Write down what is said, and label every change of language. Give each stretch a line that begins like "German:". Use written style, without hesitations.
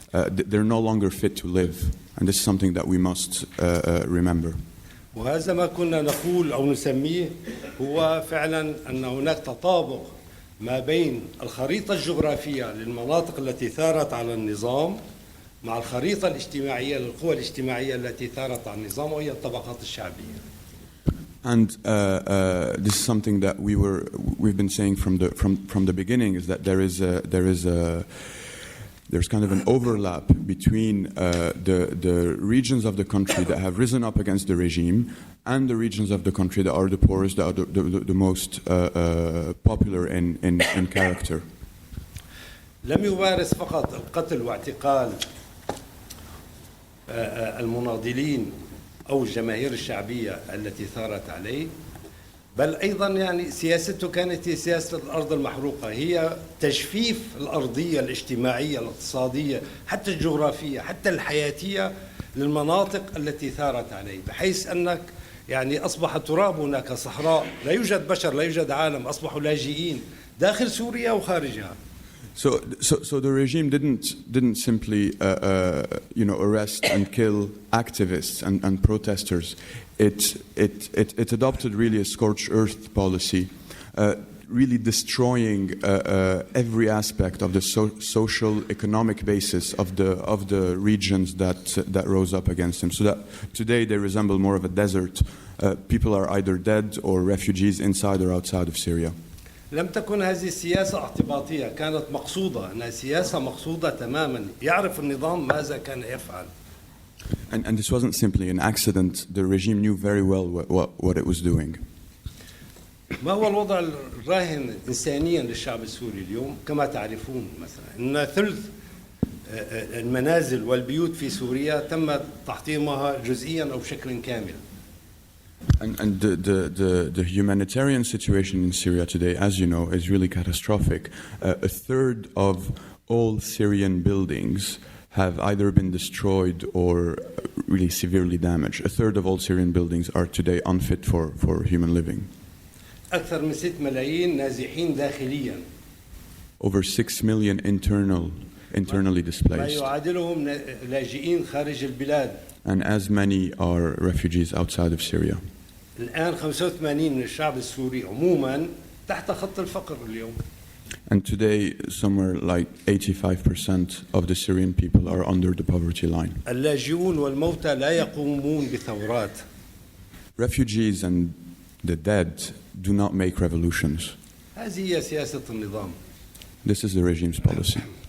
English: They're no longer fit to live. And this is something that we must remember.
Arabic: وهذا ما كنا نقول أو نسميه هو فعلا أن هناك تطابق ما بين الخريطة الجغرافية للمناطق التي ثارت على النظام مع الخريطة الاجتماعية للقوى الاجتماعية التي ثارت على النظام وهي الطبقات الشعبية.
English: And this is something that we've been saying from the beginning, is that there's kind of an overlap between the regions of the country that have risen up against the regime and the regions of the country that are the poorest, that are the most popular in character.
Arabic: لم يمارس فقط القتل واعتقال المناضلين أو الجماهير الشعبية التي ثارت عليه، بل أيضا يعني سياسته كانت هي سياسة الأرض المحروقة، هي تجفيف الأرضية الاجتماعية الاقتصادية حتى الجغرافية حتى الحياتية للمناطق التي ثارت عليه، بحيث أنك يعني أصبح تراب هناك صحراء، لا يوجد بشر، لا يوجد عالم، أصبحوا لاجئين داخل سوريا وخارجها.
English: So the regime didn't simply arrest and kill activists and protesters. It adopted really a scorched earth policy, really destroying every aspect of the social economic basis of the regions that rose up against him. So that today they resemble more of a desert. People are either dead or refugees inside or outside of Syria.
Arabic: لم تكن هذه السياسة اعتباطية، كانت مقصودة، أنها سياسة مقصودة تماما، يعرف النظام ماذا كان يفعل.
English: And this wasn't simply an accident. The regime knew very well what it was doing.
Arabic: ما هو الوضع الراهن إنسانيا للشعب السوري اليوم؟ كما تعرفون مثلا أن ثلث المنازل والبيوت في سوريا تم تحطيمها جزئيا أو بشكل كامل.
English: And the humanitarian situation in Syria today, as you know, is really catastrophic. A third of all Syrian buildings have either been destroyed or really severely damaged. A third of all Syrian buildings are today unfit for human living.
Arabic: أكثر من 6 ملايين نازحين داخليا.
English: Over 6 million internally
Arabic: ما
English: displaced.
Arabic: يعادلهم لاجئين خارج البلاد.
English: And as many are refugees outside of Syria.
Arabic: الآن 85% من الشعب السوري عموما تحت خط الفقر اليوم.
English: And today, somewhere like 85% of the Syrian people are under the poverty line.
Arabic: اللاجئون والموتى لا يقومون بثورات.
English: Refugees and the dead do not make revolutions.
Arabic: هذه هي سياسة النظام.
English: This is the regime's policy.